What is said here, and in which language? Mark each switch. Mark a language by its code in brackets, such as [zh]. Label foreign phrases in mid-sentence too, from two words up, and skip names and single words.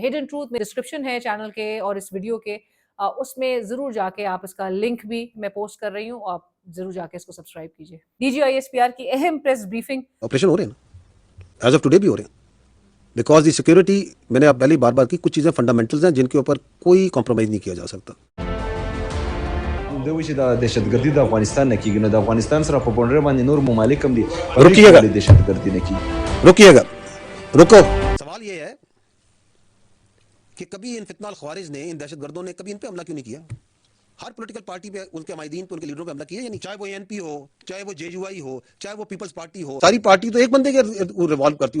[ur] ہڈن ٹروتھ میں ڈسکرپشن ہے چینل کے اور اس ویڈیو کے، اس میں ضرور جاکے آپ اس کا لنک بھی میں پوسٹ کر رہی ہوں، آپ ضرور جاکے اس کو سبسکرائب کیجیے. DGISPR की अहम [en] press briefing. [ur] آپریشن ہو رہے ہیں نا, [en] as of today [ur] بھی ہو رہے ہیں, [en] because the security, [ur] میں نے آپ پہلے بار بار کی، کچھ چیزیں فنڈامینٹلز ہیں جن کے اوپر کوئی کمپرومائز نہیں کیا جا سکتا. [ps] دوی چې د دهشتګردي د افغانستان نه کیږي نو د افغانستان سره په بونډر باندې نور ممالک هم دي [ur] رکیے گا [ps] دهشتګردي نه کیږي [ur] رکیے گا رکو. سوال یہ ہے کہ کبھی ان فتنہ الخوارج نے، ان دہشتگردوں نے کبھی ان پہ حملہ کیوں نہیں کیا? ہر [en] political party [ur] پہ، ان کے ماہدین پہ، ان کے لیڈروں پہ حملہ کیا یا نہیں? چاہے وہ ANP ہو، چاہے وہ JUI ہو، چاہے وہ پیپلز پارٹی ہو، ساری پارٹی تو ایک بندے کے ریوالو کرتی ہے.